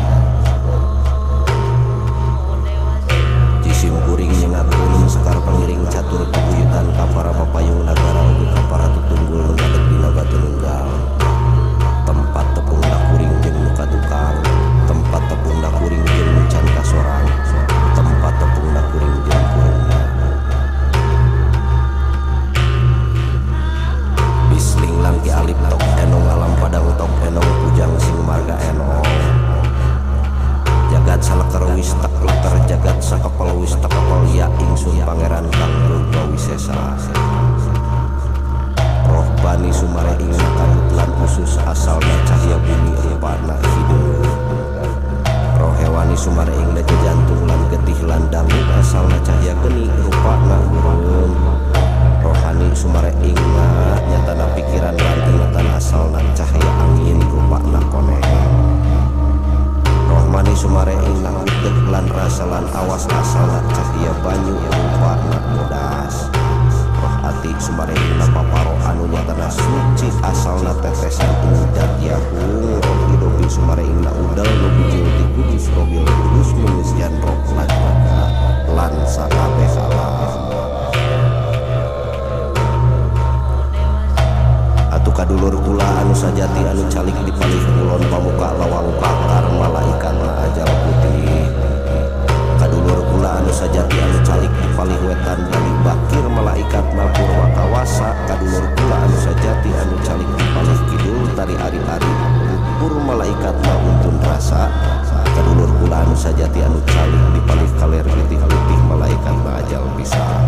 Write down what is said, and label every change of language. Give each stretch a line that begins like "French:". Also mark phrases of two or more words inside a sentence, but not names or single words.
Sundanese: jisim kuring nyengakeun sekar pangiring catur paguyutan ka para papayung nagara ugi ka para tutunggul nu ngadeg dina batu nunggal tempat tepungna kuring jeung nu katukang tempat tepungna kuring jeung nu can kasorang tempat tepungna kuring jeung kurungna
Javanese: bisling langki alip tok enong alam padang tok enong pujang sing marga enong jagat salekar wis tak leker jagat sakapal wis tak kapal ya ingsun pangeran kang Purbawisesa
Sundanese: roh bani sumare ing kabut lan usus asalna cahya bumi rupana hideung roh hewani sumare ing da jantung lan getih lan dangu asalna cahya geni rupana urang rohani sumare ing nyatana pikiran lan ingatan asalna cahya angin rupana koneng rohmani sumare ing udeg lan rasa lan awas asalna cahya banyu rupana bodas roh ati sumare ing paparo anu nyatana suci asalna tetesan udat yahung roh hidopi sumare ing udal nu bijil di kudus robil kudus menyisian roh lan sakabeh alam atuh kadulur kula anu sajati anu calik dipalih kulon pamuka lawang pakar malaikatna ajal putih kadulur kula anu sajati anu calik dipalih wetan bali bakir malaikatna purwa kawasa kadulur kula anu sajati anu calik dipalih kidul tari ari-ari pur malaikatna untun rasa kadulur kula anu sajati anu calik dipalih kaler litih-litih malaikatna ajal bisa